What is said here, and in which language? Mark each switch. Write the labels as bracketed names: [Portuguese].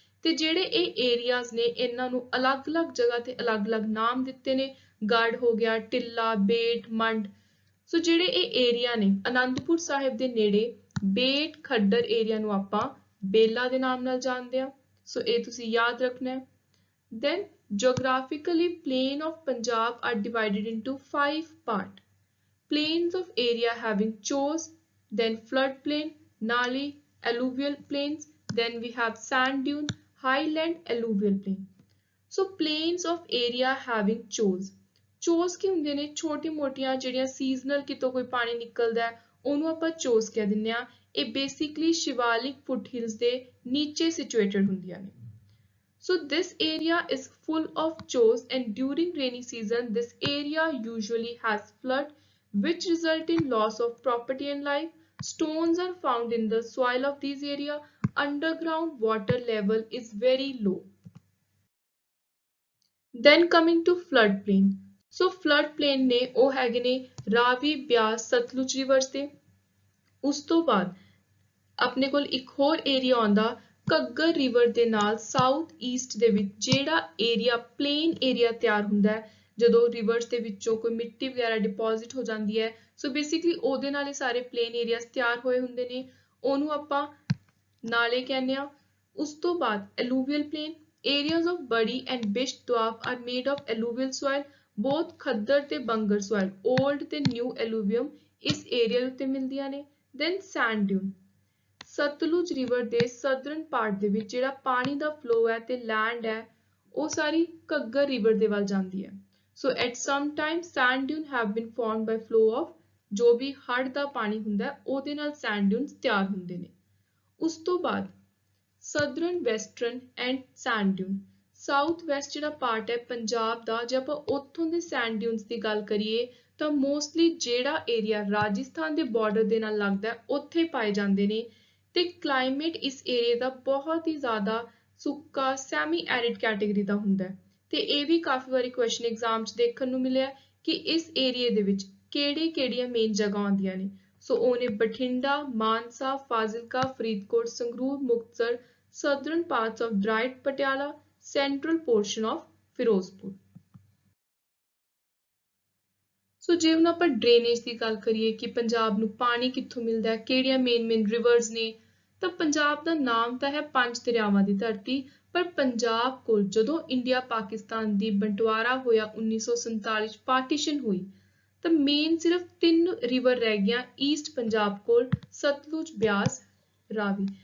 [Punjabi] ਤੇ ਜਿਹੜੇ ਇਹ ਏਰੀਆਜ਼ ਨੇ ਇਹਨਾਂ ਨੂੰ ਅਲੱਗ-ਅਲੱਗ ਜਗ੍ਹਾ ਤੇ ਅਲੱਗ-ਅਲੱਗ ਨਾਮ ਦਿੱਤੇ ਨੇ। ਗੜ ਹੋ ਗਿਆ, ਟਿੱਲਾ, ਬੇਟ, ਮੰਡ। ਸੋ ਜਿਹੜੇ ਇਹ ਏਰੀਆ ਨੇ ਅਨੰਦਪੁਰ ਸਾਹਿਬ ਦੇ ਨੇੜੇ ਬੇਟ ਖੱਡਰ ਏਰੀਆ ਨੂੰ ਆਪਾਂ ਬੇਲਾ ਦੇ ਨਾਮ ਨਾਲ ਜਾਣਦੇ ਹਾਂ। ਸੋ ਇਹ ਤੁਸੀਂ ਯਾਦ ਰੱਖਣਾ ਹੈ। [English] Then geographically plain of Punjab are divided into 5 parts. Plains of area having chos, then floodplain, nali, alluvial plains, then we have sand dune, highland alluvial plain. So plains of area having chos. [Punjabi] ਚੋਸ ਕੀ ਹੁੰਦੇ ਨੇ, ਛੋਟੀ ਮੋਟੀਆਂ ਜਿਹੜੀਆਂ seasonal ਕਿਤੋਂ ਕੋਈ ਪਾਣੀ ਨਿਕਲਦਾ ਉਹਨੂੰ ਆਪਾਂ ਚੋਸ ਕਹਿ ਦਿੰਦੇ ਆ। ਇਹ ਬੇਸਿਕਲੀ ਸ਼ਿਵਾਲਿਕ ਫੁੱਟਹਿਲਸ ਦੇ ਨੀਚੇ ਸਿਚੁਏਟਡ ਹੁੰਦੀਆਂ ਨੇ। [English] So this area is full of chos and during rainy season this area usually has flood which result in loss of property and life. Stones are found in the soil of these area. Underground water level is very low. Then coming to flood plain. [Punjabi] So flood plain ਨੇ ਉਹ ਹੈਗੇ ਨੇ Ravi, Beas, Sutlej reverse ਦੇ। ਉਸ ਤੋਂ ਬਾਅਦ ਆਪਣੇ ਕੋਲ ਇੱਕ ਹੋਰ ਏਰੀਆ ਆਉਂਦਾ ਘੱਗਰ ਰਿਵਰ ਦੇ ਨਾਲ ਸਾਊਥ ਈਸਟ ਦੇ ਵਿੱਚ, ਜਿਹੜਾ ਏਰੀਆ ਪਲੇਨ ਏਰੀਆ ਤਿਆਰ ਹੁੰਦਾ ਹੈ ਜਦੋਂ ਰਿਵਰਸ ਦੇ ਵਿੱਚੋਂ ਕੋਈ ਮਿੱਟੀ ਵਗੈਰਾ ਡਿਪੋਜ਼ਿਟ ਹੋ ਜਾਂਦੀ ਹੈ। ਸੋ ਬੇਸਿਕਲੀ ਉਹਦੇ ਨਾਲ ਇਹ ਸਾਰੇ ਪਲੇਨ ਏਰੀਆਜ਼ ਤਿਆਰ ਹੋਏ ਹੁੰਦੇ ਨੇ, ਉਹਨੂੰ ਆਪਾਂ ਨਾਲੇ ਕਹਿੰਦੇ ਆ। ਉਸ ਤੋਂ ਬਾਅਦ ਐਲੂਵੀਅਲ plain. [English] Areas of Badi and Bisht Doab are made of alluvial soil. Both [Punjabi] ਖੱਦਰ ਤੇ ਬੰਗਰ [English] soil, old [Punjabi] ਤੇ [English] new alluvium [Punjabi] ਇਸ ਏਰੀਆ ਉੱਤੇ ਮਿਲਦੀਆਂ ਨੇ। [English] Then sand dune. [Punjabi] Sutlej river ਦੇ [English] southern part [Punjabi] ਦੇ ਵਿੱਚ ਜਿਹੜਾ ਪਾਣੀ ਦਾ flow ਹੈ ਤੇ land ਹੈ ਉਹ ਸਾਰੀ ਘੱਗਰ ਰਿਵਰ ਦੇ ਵੱਲ ਜਾਂਦੀ ਹੈ। [English] So at some time sand dune have been formed by flow of [Punjabi] ਜੋ ਵੀ ਹੜ੍ਹ ਦਾ ਪਾਣੀ ਹੁੰਦਾ ਉਹਦੇ ਨਾਲ sand dunes ਤਿਆਰ ਹੁੰਦੇ ਨੇ। ਉਸ ਤੋਂ ਬਾਅਦ [English] southern western and sand dune. [Punjabi] South West ਜਿਹੜਾ ਪਾਰਟ ਹੈ ਪੰਜਾਬ ਦਾ, ਜੇ ਆਪਾਂ ਉੱਥੋਂ ਦੇ ਸੈਂਡ ਡਿਊਨਸ ਦੀ ਗੱਲ ਕਰੀਏ ਤਾਂ ਮੋਸਟਲੀ ਜਿਹੜਾ ਏਰੀਆ ਰਾਜਸਥਾਨ ਦੇ ਬਾਰਡਰ ਦੇ ਨਾਲ ਲੱਗਦਾ ਉੱਥੇ ਪਾਏ ਜਾਂਦੇ ਨੇ। ਤੇ ਕਲਾਈਮੇਟ ਇਸ ਏਰੀਏ ਦਾ ਬਹੁਤ ਹੀ ਜ਼ਿਆਦਾ ਸੁੱਕਾ ਸੈਮੀ ਐਰਿਡ ਕੈਟੇਗਰੀ ਦਾ ਹੁੰਦਾ ਹੈ। ਤੇ ਇਹ ਵੀ ਕਾਫੀ ਵਾਰੀ ਕੁਐਸਚਨ ਐਗਜ਼ਾਮ 'ਚ ਦੇਖਣ ਨੂੰ ਮਿਲਿਆ ਕਿ ਇਸ ਏਰੀਏ ਦੇ ਵਿੱਚ ਕਿਹੜੀਆਂ ਮੇਨ ਜਗ੍ਹਾ ਆਉਂਦੀਆਂ ਨੇ। ਸੋ ਉਹਨੇ Bathinda, Mansa, Fazilka, Faridkot, Sangrur, Muktsar, [English] southern parts of Dryt, Patiala, central portion of Firozpur. [Punjabi] ਸੋ ਜੇ ਹੁਣ ਆਪਾਂ ਡਰੇਨੇਜ ਦੀ ਗੱਲ ਕਰੀਏ ਕਿ ਪੰਜਾਬ ਨੂੰ ਪਾਣੀ ਕਿੱਥੋਂ ਮਿਲਦਾ ਹੈ, ਕਿਹੜੀਆਂ ਮੇਨ ਰਿਵਰਸ ਨੇ, ਤਾਂ ਪੰਜਾਬ ਦਾ ਨਾਮ ਤਾਂ ਹੈ 5 ਦਰਿਆਵਾਂ ਦੀ ਧਰਤੀ। ਪਰ ਪੰਜਾਬ ਕੋਲ ਜਦੋਂ ਇੰਡੀਆ ਪਾਕਿਸਤਾਨ ਦੀ ਬੰਟਵਾਰਾ ਹੋਇਆ 1947 ਚ ਪਾਰਟੀਸ਼ਨ ਹੋਈ ਤਾਂ ਮੇਨ ਸਿਰਫ 3 ਰਿਵਰ ਰਹਿ ਗਈਆਂ ਈਸਟ ਪੰਜਾਬ ਕੋਲ, ਸਤਲੁਜ, ਬਿਆਸ, ਰਾਵੀ।